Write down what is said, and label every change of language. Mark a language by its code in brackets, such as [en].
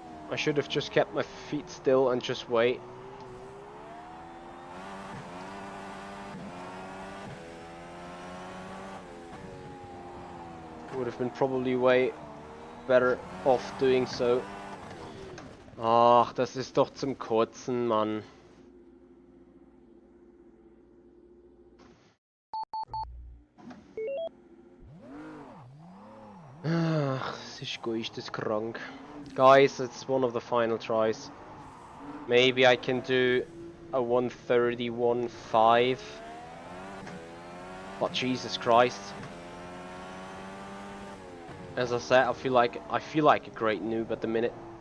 [en] I should have just kept my feet still and just wait. Would have been probably way better off doing so. [de] Ach, das ist doch zum Kotzen, Mann. Ach, das ist geisteskrank. [en] Guys, it's one of the final tries. Maybe I can do a 1:31.5. But Jesus Christ. As I said, I feel like a great noob at the minute.